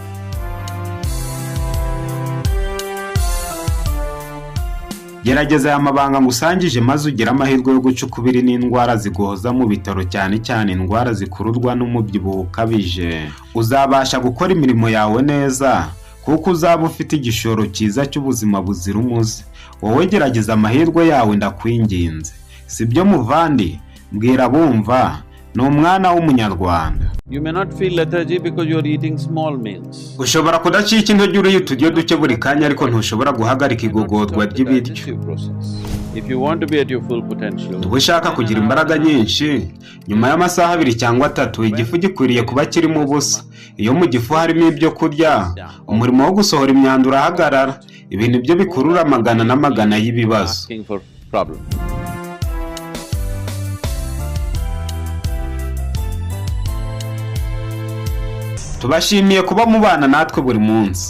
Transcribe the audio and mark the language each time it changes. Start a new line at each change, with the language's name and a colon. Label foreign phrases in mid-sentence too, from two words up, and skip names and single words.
Kinyarwanda: Gerageza aya mabanga ngusangije maze ugire amahirwe yo guca ukubiri n'indwara zigohoza mu bitaro, cyane cyane indwara zikururwa n'umubyibuho ukabije. Uzabasha gukora imirimo yawe neza kuko uzaba ufite igishoro cyiza cy'ubuzima buzira umuze. Wowe gerageza amahirwe yawe ndakwinginze. Sibyo muvandi, mbwira bumva, ni umwana w'umunyarwanda.
English: You may not feel lethargy because you are eating small meals.
Kinyarwanda: Ushobora kudacika intege uriye uturyo duke buri kanya, ariko ntushobora guhagarika igogorwa ry'ibiryo.
English: If you want to be at your full potential,
Kinyarwanda: ushaka kugira imbaraga nyinshi, nyuma y'amasaha 2 cyangwa 3 igifu gikwiriye kuba kirimo ubusa. Iyo mu gifu harimo ibyo kurya, umurimo wo gusohora imyanda urahagarara. Ibi nibyo bikurura amagana n'amagana y'ibibazo. Tubashimiye kuba mubana natwe buri munsi.